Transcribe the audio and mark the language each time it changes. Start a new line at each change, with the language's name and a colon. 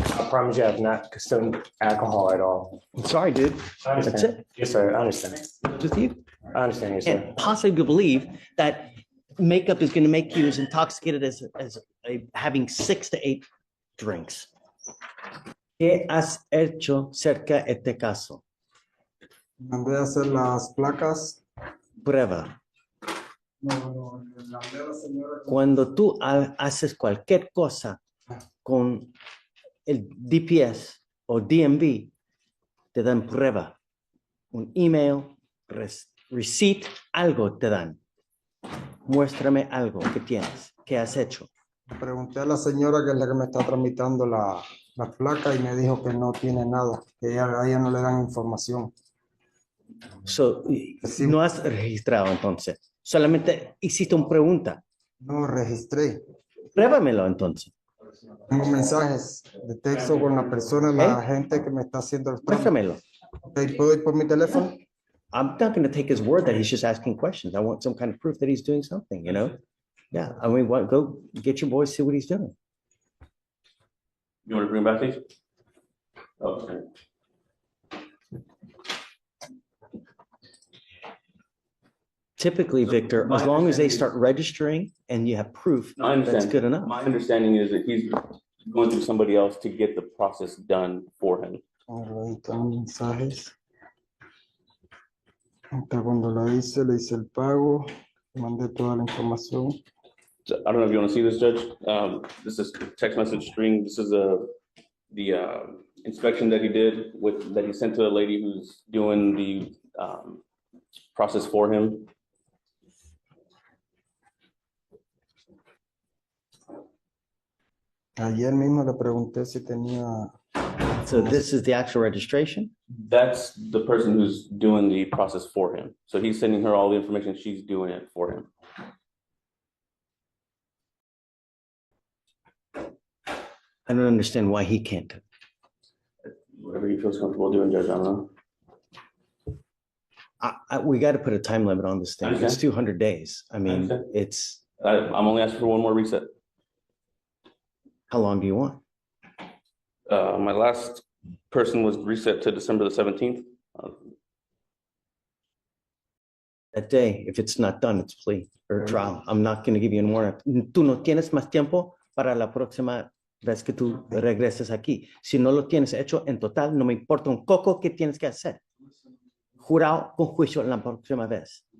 English: I promise you I have not consumed alcohol at all. I'm sorry, dude. I understand. That's it. Yes, sir. I understand. Just you. I understand, yes, sir. And possibly believe that makeup is going to make you as intoxicated as having 6 to 8 drinks.
Spanish: ¿Qué has hecho cerca de este caso? Mandé a hacer las placas. Prueba. No, le mandé a la señora. Cuando tú haces cualquier cosa con el DPS o DMV, te dan prueba. Un email, receipt, algo te dan. Muéstrame algo que tienes, que has hecho. Pregunté a la señora que es la que me está tramitando la placa y me dijo que no tiene nada, que a ella no le dan información.
English: So,
Spanish: Sí. no has registrado entonces. Solamente hiciste una pregunta. No registré. Pruébamelo entonces. Tengo mensajes de texto con la persona, la gente que me está haciendo el trámite. Muéstramelo. Okay, ¿puedo ir por mi teléfono?
English: I'm not going to take his word that he's just asking questions. I want some kind of proof that he's doing something, you know? Yeah, I mean, go get your boy, see what he's doing. You want to bring back these? Oh, okay. Typically, Victor, as long as they start registering and you have proof, No, I understand. that's good enough. My understanding is that he's going through somebody else to get the process done for him.
Spanish: Ahí están los mensajes. Hasta cuando le hice el pago, mandé toda la información.
English: So, I don't know if you want to see this, Judge. This is text message string. This is the inspection that he did that he sent to a lady who's doing the process for him.
Spanish: Ayer mismo le pregunté si tenía
English: So this is the actual registration? That's the person who's doing the process for him. So he's sending her all the information. She's doing it for him. I don't understand why he can't. Whatever he feels comfortable doing, Judge, I don't know. We got to put a time limit on this thing. It's understand. 200 days. I mean, understand. it's, I'm only asking for one more reset. how long do you want? My last person was reset to December the 17th. That day, if it's not done, it's plea or trial. I'm not going to give you any more.
Spanish: Tú no tienes más tiempo para la próxima vez que tú regreses aquí. Si no lo tienes hecho en total, no me importa un coco que tienes que hacer. Jurado con juicio la próxima vez.